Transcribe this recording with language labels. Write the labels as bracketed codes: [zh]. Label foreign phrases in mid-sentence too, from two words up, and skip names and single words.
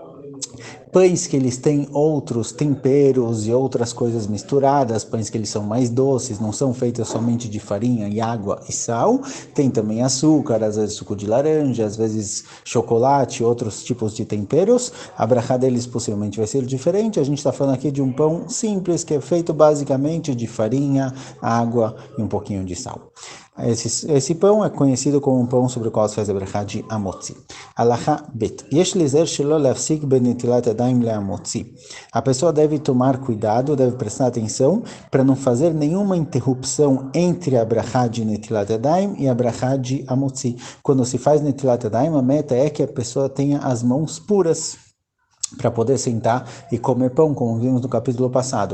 [pt] Pães que eles têm outros temperos e outras coisas misturadas, pães que eles são mais doces, não são feitos somente de farinha e água e sal, tem também açúcar, às vezes suco de laranja, às vezes chocolate, outros tipos de temperos, a brachá deles possivelmente vai ser diferente. A gente está falando aqui de um pão simples que é feito basicamente de farinha, água e um pouquinho de sal. Esse pão é conhecido como um pão sobre o qual se faz a brachá de amotzi. [he] הלכה ב. יש ליזהר שלא להפסיק בנטילת ידיים להמוציא. [pt] A pessoa deve tomar cuidado, deve prestar atenção para não fazer nenhuma interrupção entre a brachá de [he] נטילת ידיים [pt] e a brachá de amotzi. Quando se faz [he] נטילת ידיים, [pt] a meta é que a pessoa tenha as mãos puras para poder sentar e comer pão, como vimos no capítulo passado.